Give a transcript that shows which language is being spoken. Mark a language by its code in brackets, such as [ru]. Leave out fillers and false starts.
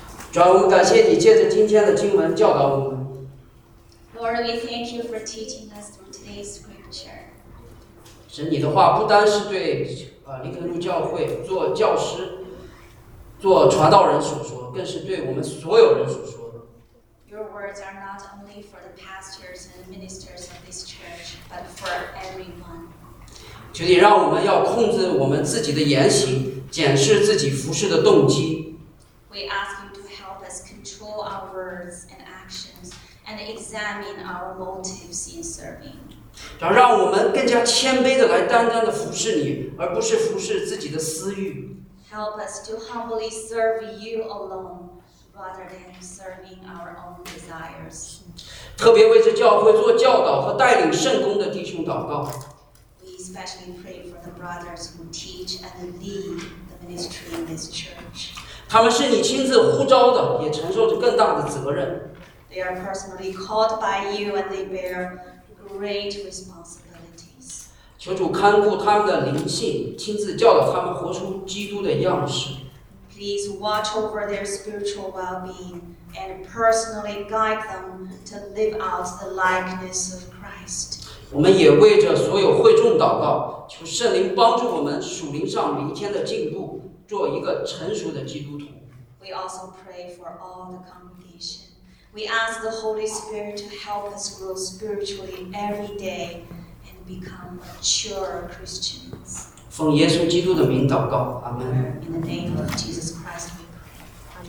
[zh] 主啊，我们感谢你借着今天的经文教导我们。 [en] Lord, we thank you for teaching us. Scripture. [zh] 神，你的话不单是对林肯路教会做教师、做传道人所说，更是对我们所有人所说的。 [en] Your words are not only for the pastors and ministers of this church, but for everyone. [zh] 求你让我们要控制我们自己的言行，检视自己服事的动机。 [en] We ask you to help us control our words and actions, and examine our motives in serving. [zh] 让我们更加谦卑地来单单地服侍你，而不是服侍自己的私欲。 [en] Help us to humbly serve you alone, rather than serving our own desires. [zh] 特别为这教会做教导和带领圣工的弟兄祷告。 [en] We especially pray for the brothers who teach and lead the ministry in this church. [zh] 他们是你亲自呼召的，也承受着更大的责任。 [en] They are personally called by you, and they bear. Great responsibilities. [zh] 求主看顾他们的灵性，亲自教导他们活出基督的样式。 [en] Please watch over their spiritual well-being and personally guide them to live out the likeness of Christ. [zh] 我们也为着所有会众祷告，求圣灵帮助我们属灵上每一天的进步，做一个成熟的基督徒。 [en] We also pray for all the congregation. We ask the Holy Spirit to help us grow spiritually every day and become mature Christians. [zh] 奉耶稣基督的名祷告，阿门。 [en] In the name of Jesus Christ, we pray.